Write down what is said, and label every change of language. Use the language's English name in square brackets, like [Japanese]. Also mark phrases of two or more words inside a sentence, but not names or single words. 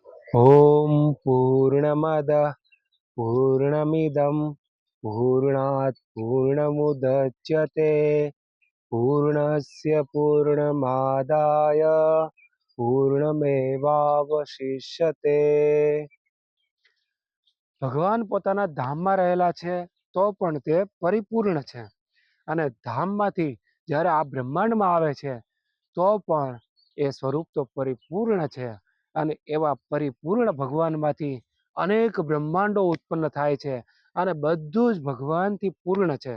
[Sanskrit] ॐ पूर्णमदः पूर्णमिदं पूर्णात् पूर्णमुदच्यते पूर्णस्य पूर्णमादाय पूर्णमेवावशिष्यते। [Gujarati] ભગવાન પોતાના ધામમાં રહેલા છે તો પણ તે પરિપૂર્ણ છે, અને ધામમાંથી જ્યારે આ બ્રહ્માંડમાં આવે છે તો પણ એ સ્વરૂપ તો પરિપૂર્ણ છે, અને એવા પરિપૂર્ણ ભગવાનમાંથી અનેક બ્રહ્માંડો ઉત્પન્ન થાય છે, અને બધું જ ભગવાનથી પૂર્ણ છે.